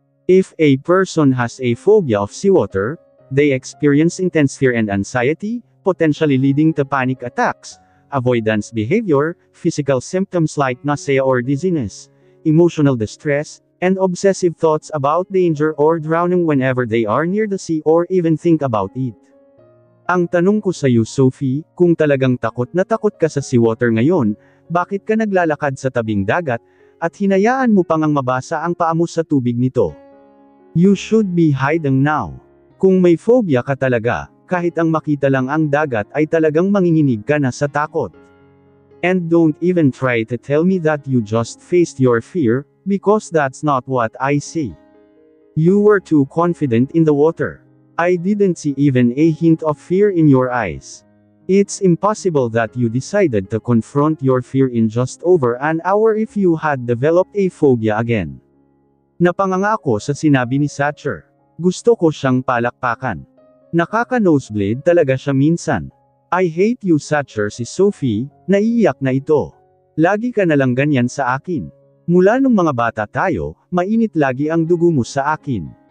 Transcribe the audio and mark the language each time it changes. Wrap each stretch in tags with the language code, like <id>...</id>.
<en>If a person has a phobia of seawater, they experience intense fear and anxiety, potentially leading to panic attacks, avoidance behavior, physical symptoms like nausea or dizziness, emotional distress, and obsessive thoughts about danger or drowning whenever they are near the sea or even think about it.</en> <tl>Ang tanong ko sa iyo Sophie, kung talagang takot na takot ka sa seawater ngayon, bakit ka naglalakad sa tabing dagat, at hinayaan mo pang ang mabasa ang paa mo sa tubig nito?</tl> <en>You should be hiding now.</en> <tl>Kung may phobia ka talaga, kahit ang makita lang ang dagat ay talagang manginginig ka na sa takot.</tl> <en>And don't even try to tell me that you just faced your fear, because that's not what I see. You were too confident in the water. I didn't see even a hint of fear in your eyes. It's impossible that you decided to confront your fear in just over an hour if you had developed a phobia again.</en> <tl>Napanganga ako sa sinabi ni Satcher. Gusto ko siyang palakpakan. Nakaka-nosebleed talaga siya minsan.</tl> <en>I hate you</en> <tl>Satcher si Sophie, naiiyak na ito. Lagi ka nalang ganyan sa akin. Mula nung mga bata tayo, mainit lagi ang dugo mo sa akin.</tl>